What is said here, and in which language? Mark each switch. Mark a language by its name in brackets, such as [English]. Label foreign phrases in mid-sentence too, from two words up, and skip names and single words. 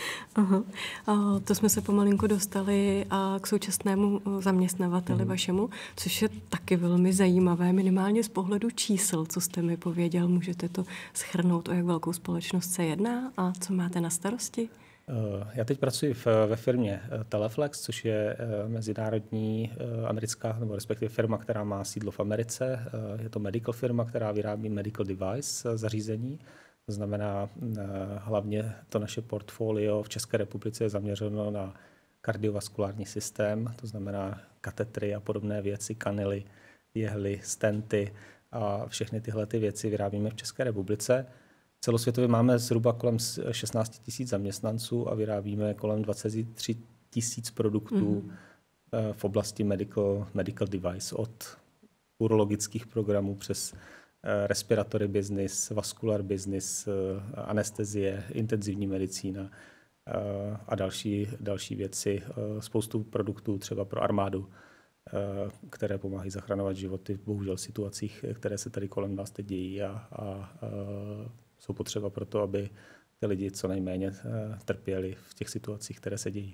[Czech] To jsme se pomalinku dostali k současnému zaměstnavateli vašemu, což je taky velmi zajímavé, minimálně z pohledu čísel, co jste mi pověděl. Můžete to shrnout, o jak velkou společnost se jedná a co máte na starosti? Já teď pracuji ve firmě Teleflex, což je mezinárodní americká, nebo respektive firma, která má sídlo v Americe. Je to medical firma, která vyrábí [English] medical device [Czech] zařízení. To znamená, hlavně to naše portfolio v České republice je zaměřeno na kardiovaskulární systém, to znamená katetry a podobné věci, kanily, jehly, stenty a všechny tyhle ty věci vyrábíme v České republice. Celosvětově máme zhruba kolem 16 000 zaměstnanců a vyrábíme kolem 23 000 produktů v oblasti [English] medical device, [Czech] od urologických programů přes [English] respiratory business, vaskular business, [Czech] anestezie, intenzivní medicína a další věci. Spoustu produktů třeba pro armádu, které pomáhají zachraňovat životy v bohužel situacích, které se tady kolem nás teď dějí a jsou potřeba pro to, aby ty lidi co nejméně trpěli v těch situacích, které se dějí.